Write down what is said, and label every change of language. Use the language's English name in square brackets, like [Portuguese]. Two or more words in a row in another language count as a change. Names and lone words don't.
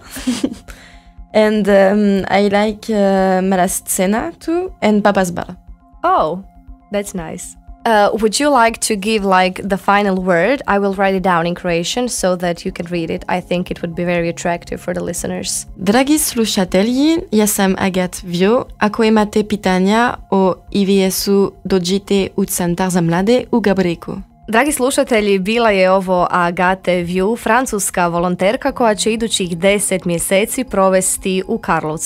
[English] And I like Mala Scena too, and Papa's Bar. Oh, that's nice. Would you like to give like the final word? I will write it down in Croatian so that you can read it. I think it would be very attractive for the listeners. [Croatian] Dragi slušatelji, ja sam Agat Vjo. Ako imate pitanja o IVS-u, dođite u Centar za mlade u Gabriku. Dragi slušatelji, bila je ovo Agate Vju, francuska volonterka koja će idućih 10 mjeseci provesti u Karlovcu.